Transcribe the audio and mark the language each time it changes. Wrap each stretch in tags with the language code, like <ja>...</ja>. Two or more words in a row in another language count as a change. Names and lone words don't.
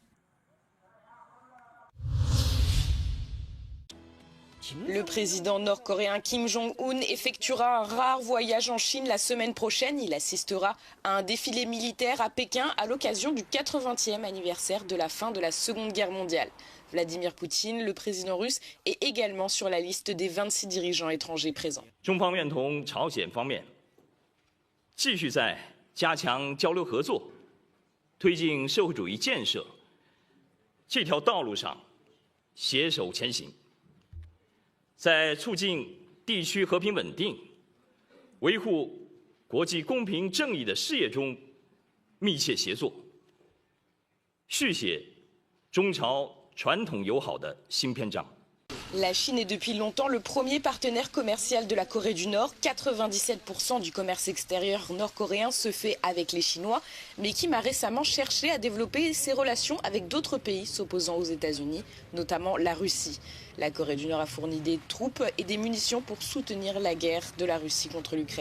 <fr>Le président nord-coréen Kim Jong-un effectuera un rare voyage en Chine la semaine prochaine. Il assistera à un défilé militaire à Pékin à l'occasion du 80e anniversaire de la fin de la Seconde Guerre mondiale. Vladimir Poutine, le président russe, est également sur la liste des 26 dirigeants étrangers présents.</fr> <zh>中方愿同朝鲜方面继续在加强交流合作、推进社会主义建设这条道路上携手前行。在促进地区和平稳定、维护国际公平正义的事业中密切协作，续写中朝传统友好的新篇章。</zh> <fr>La Chine est depuis longtemps le premier partenaire commercial de la Corée du Nord. 97% du commerce extérieur nord-coréen se fait avec les Chinois. Mais Kim a récemment cherché à développer ses relations avec d'autres pays s'opposant aux États-Unis, notamment la Russie. La Corée du Nord a fourni des troupes et des munitions pour soutenir la guerre de la Russie contre l'Ukraine.</fr>